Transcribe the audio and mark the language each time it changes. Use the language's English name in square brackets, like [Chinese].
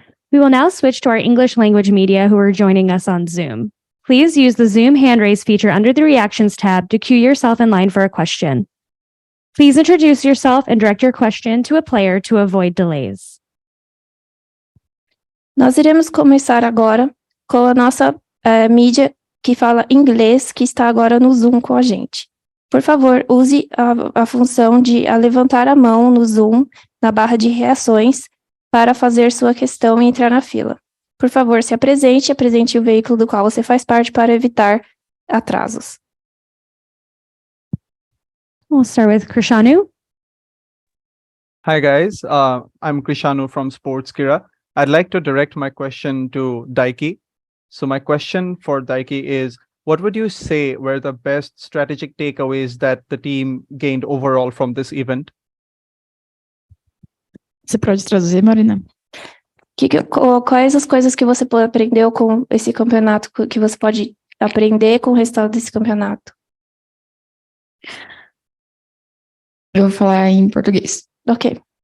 [English] We will now switch to our English language media who are joining us on Zoom. Please use the Zoom hand raise feature under the Reactions tab to queue yourself in line for a question. Please introduce yourself and direct your question to a player to avoid delays. [Portuguese] Nós iremos começar agora com a nossa mídia que fala inglês, que está agora no Zoom com a gente. Por favor, use a função de levantar a mão no Zoom, na barra de reações, para fazer sua questão e entrar na fila. Por favor, se apresente o veículo do qual você faz parte para evitar atrasos. [English] We'll start with Krishanu. Hi guys, I'm Krishanu from Sportskira. I'd like to direct my question to Daiki. So my question for Daiki is, what would you say were the best strategic takeaways that the team gained overall from this event? [Portuguese] Você pode traduzir, Marina? Quais as coisas que você aprendeu com esse campeonato, que você pode aprender com o resultado desse campeonato? Eu vou falar em português. Ok.